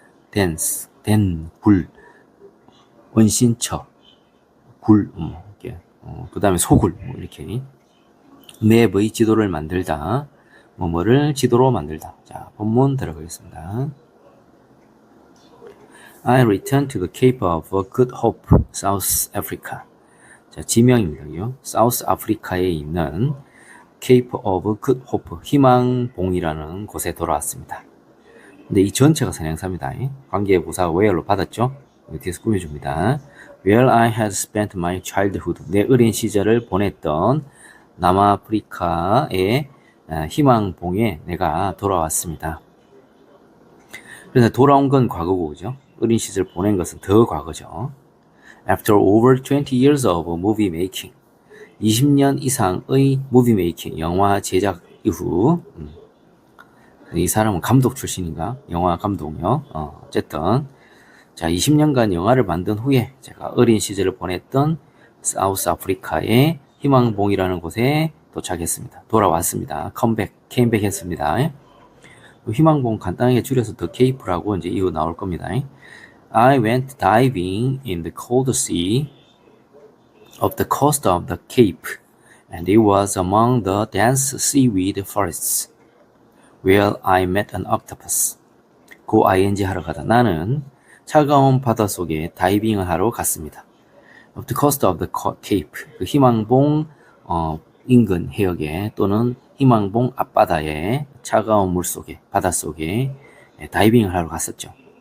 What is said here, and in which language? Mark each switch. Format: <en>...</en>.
<ko>dense, 불. 원신처, 굴, 이렇게, 그 다음에 소굴, 이렇게. 맵의 지도를 만들다, 뭐뭐를 지도로 만들다. 자, 본문 들어가겠습니다.</ko> <en>I returned to the Cape of Good Hope, South Africa.</en> <ko>자, 지명입니다. 사우스 아프리카에 있는 Cape of Good Hope, 희망봉이라는 곳에 돌아왔습니다. 근데 이 전체가 선행사입니다. 관계부사 where로 받았죠? 뒤에서 꾸며줍니다.</ko> <en>Where I had spent my childhood,</en> <ko>내 어린 시절을 보냈던 남아프리카의 희망봉에 내가 돌아왔습니다. 그래서 돌아온 건 과거고죠. 어린 시절 보낸 것은 더 과거죠.</ko> <en>After over 20 years of movie making,</en> <ko>20년 이상의 movie making, 영화 제작 이후, 이 사람은 감독 출신인가? 영화 감독이요. 어쨌든 자, 20년간 영화를 만든 후에 제가 어린 시절을 보냈던 사우스 아프리카의 희망봉이라는 곳에 도착했습니다. 돌아왔습니다. 컴백 했습니다. 희망봉 간단하게 줄여서 The Cape라고 이제 이후 나올 겁니다.</ko> <en>I went diving in the cold sea of the coast of the Cape, and it was among the dense seaweed forests where I met an octopus.</en> <ko>go ing 하러 가다. 나는 차가운 바닷속에 다이빙을 하러 갔습니다.</ko> <en>Of the coast of the Cape,</en> <ko>그 희망봉 인근 해역에 또는 희망봉 앞바다에 차가운 물속에 바닷속에 다이빙을 하러 갔었죠.</ko>